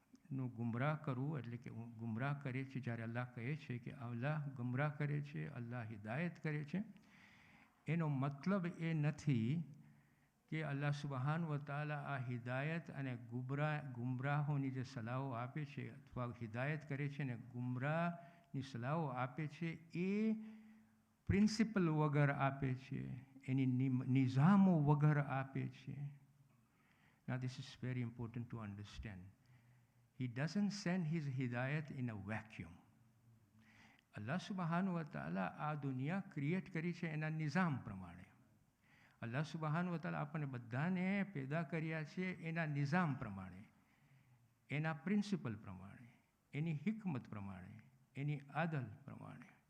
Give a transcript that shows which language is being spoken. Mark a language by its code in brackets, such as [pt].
[gu] નું ગુમરાહ કરવું, એટલે કે ગુમરાહ કરે છે. જ્યારે અલ્લાહ કહે છે કે અલ્લાહ ગુમરાહ કરે છે, અલ્લાહ હિદાયત કરે છે, એનો મતલબ એ નથી કે અલ્લાહ સુબહાન વ તાલા આ હિદાયત અને ગુમરાહોની જે સલાહો આપે છે અથવા હિદાયત કરે છે ને ગુમરાહની સલાહો આપે છે એ પ્રિન્સિપલ વગર આપે છે, એની નિઝામો વગર આપે છે. [en] Now this is very important to understand. He doesn't send his hidayat in a vacuum. [gu] અલ્લાહ સુબહાન વ તાલા આ દુનિયા ક્રિએટ કરી છે એના નિઝામ પ્રમાણે. અલ્લાહ સુબહાન વ તાલા આપણને બધાને પેદા કર્યા છે એના નિઝામ પ્રમાણે, એના પ્રિન્સિપલ પ્રમાણે, એની હિકમત પ્રમાણે, એની આદલ પ્રમાણે.